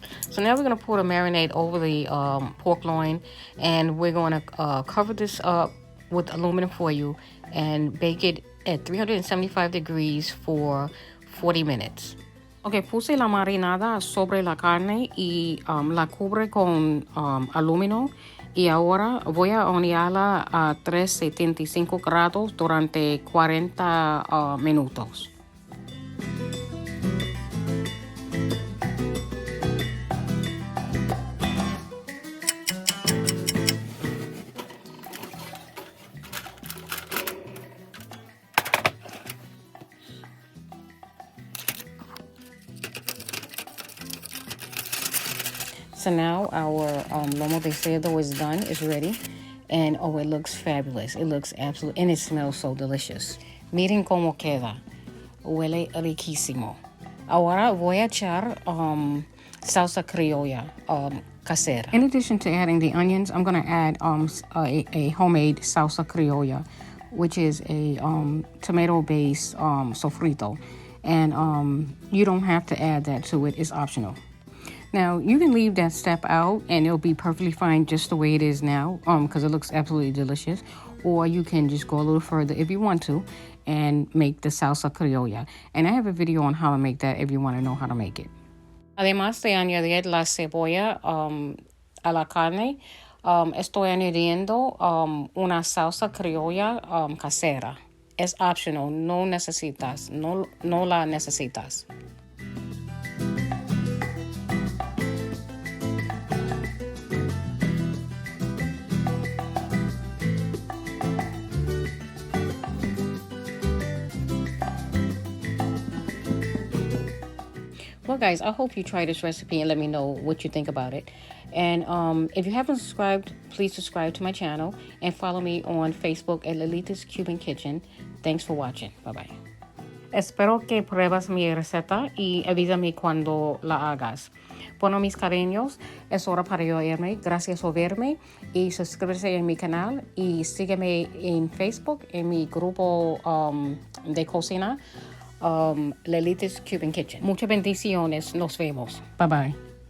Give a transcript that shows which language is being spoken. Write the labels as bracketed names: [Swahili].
[English] So now we're going to pour the marinade over the pork loin, and we're going to cover this up with aluminum foil and bake it at 375 degrees for 40 minutes. [Spanish] Ok, puse la marinada sobre la carne y la cubre con aluminio, y ahora voy a hornearla a 375 grados durante 40 minutos. [English] So now our lomo de cerdo is done, is ready. And oh, it looks fabulous. It looks absolutely, and it smells so delicious. [Spanish] Miren cómo queda. Huele riquísimo. Ahora voy a echar salsa criolla casera. [English] In addition to adding the onions, I'm going to add a homemade salsa criolla, which is a tomato-based sofrito. And you don't have to add that to it. It's optional. Now, you can leave that step out and it'll be perfectly fine just the way it is now because it looks absolutely delicious. Or you can just go a little further if you want to and make the salsa criolla. And I have a video on how to make that if you want to know how to make it. [Spanish] Además de añadir la cebolla a la carne, estoy añadiendo una salsa criolla casera. Es optional, no necesitas, no la necesitas. [English] Well, guys, I hope you try this recipe and let me know what you think about it. And if you haven't subscribed, please subscribe to my channel and follow me on Facebook at Lolita's Cuban Kitchen. Thanks for watching. Bye-bye. [Spanish] Espero que pruebas mi receta y avísame cuando la hagas. Bueno, mis cariños, es hora para yo irme. Gracias por verme y suscríbete en mi canal y sígueme en Facebook en mi grupo de cocina. Lolita's Cuban Kitchen. Muchas bendiciones. Nos vemos. Bye bye.